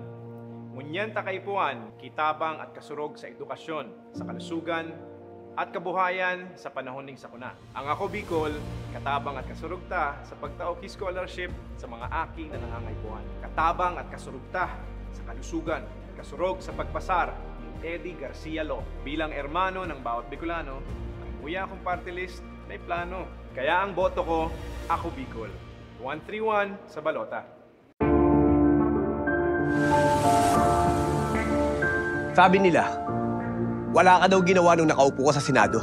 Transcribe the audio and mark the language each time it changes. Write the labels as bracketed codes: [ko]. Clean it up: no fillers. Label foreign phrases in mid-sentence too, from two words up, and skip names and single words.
[bik] Ngunyan takaypuan, kitabang at kasurog sa edukasyon, sa kalusugan, at kabuhayan sa panahon ng sakuna. Ang ako Bicol, katabang at kasurog ta sa pagtaok scholarship sa mga aking na nangangaypuan. Katabang at kasurog ta sa kalusugan, kasurog sa pagpasar ng Eddie Garcia Law. [tl] Bilang ermano ng bawat Bicolano, ang buya kong party list may plano. Kaya ang boto ko, ako Bicol. 131 sa balota. Sabi nila, wala ka daw ginawa nung nakaupo ka sa Senado.